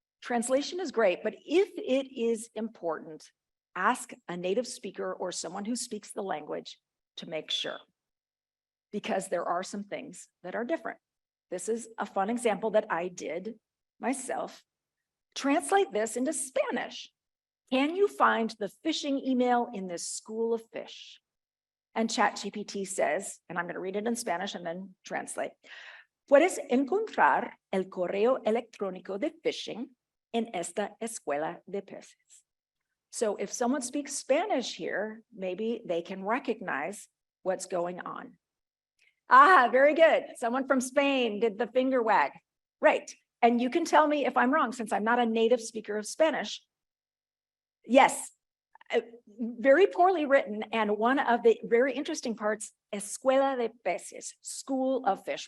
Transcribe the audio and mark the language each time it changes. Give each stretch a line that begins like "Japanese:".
English: Translation is great, but if it is important, ask a native speaker or someone who speaks the language to make sure, because there are some things that are different. This is a fun example that I did myself. Translate this into Spanish. Can you find the phishing email in this school of fish? And ChatGPT says, and I'm going to read it in Spanish and then translate.
Spanish: Puedes encontrar el correo electrónico de phishing en esta escuela de peces.
English: So if someone speaks Spanish here, maybe they can recognize what's going on. Ah, very good. Someone from Spain did the finger wag. Right. And you can tell me if I'm wrong, since I'm not a native speaker of Spanish. Yes, very poorly written. And one of the very interesting parts, escuela de peces, school of fish.